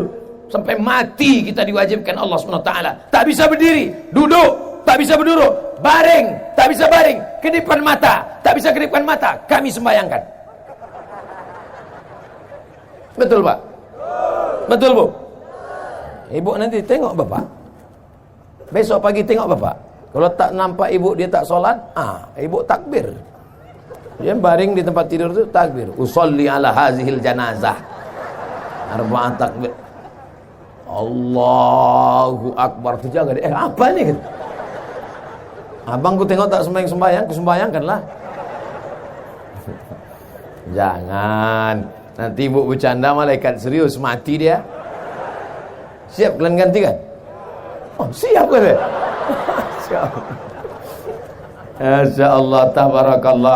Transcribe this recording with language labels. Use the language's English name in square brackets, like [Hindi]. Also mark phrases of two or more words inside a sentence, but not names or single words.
[Malay] Sampai mati kita diwajibkan Allah SWT. Tak bisa berdiri, duduk. Tak bisa berduduk, baring, tak bisa baring, kedipan mata, tak bisa kedipan mata, kami sembahyangkan. Betul Pak? Betul Bu? Ibu nanti tengok Bapak. Besok pagi tengok Bapak. Kalau tak nampak ibu dia tak sholat, ibu takbir. Dia baring di tempat tidur itu takbir. [Arabic] أصلي على هذه الجنازة. أربع تكبيرات. الله أكبر. [Malay] Itu jaga dia. Apa ini? Abang ku tengok tak sembahyang, ku sembahyangkanlah. Jangan. Nanti ibu bercanda malaikat serius mati dia. Siap kalian gantikan? Oh, siap kan? Siap. [Arabic] ما شاء الله، تبارك الله.